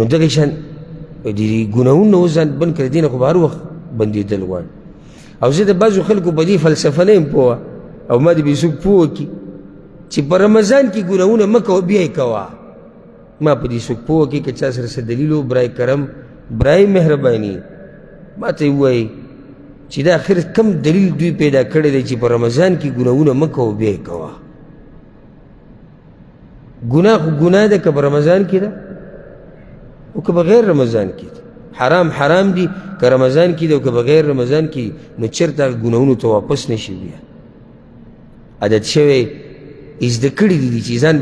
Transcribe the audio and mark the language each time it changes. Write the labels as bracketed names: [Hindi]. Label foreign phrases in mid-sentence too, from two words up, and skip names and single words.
[Pashto] دغه شان د ګناهونو اوس ځان بند کړی دې نه خو به هر وخت بندېدل غواړي او زه د بعضو خلکو په دې فلسفه نه یم پوه او ما دې به څوک پوه کړي چې په رمضان کې ګناهونه مه کوه بیا یې کوه ما په دې څوک پوه کړي که چا سره څه دلیل و [Persian] برای کرم برای [Pashto] مهرباني ما ته یې ووایي چې دا آخر کم دلیل دوی پیدا کړی دی چې په رمضان کې ګناهونه مه کوه بیا یې کوه ګناه خو ګناه ده که په رمضان کې ده او که بغیر رمضان کې ده حرام حرام دي که رمضان کې ده او که بغیر رمضان کې نو چېرته هغه ګناهونو ته واپس نشي بیا عادت شوی زده کړي دي چې ځان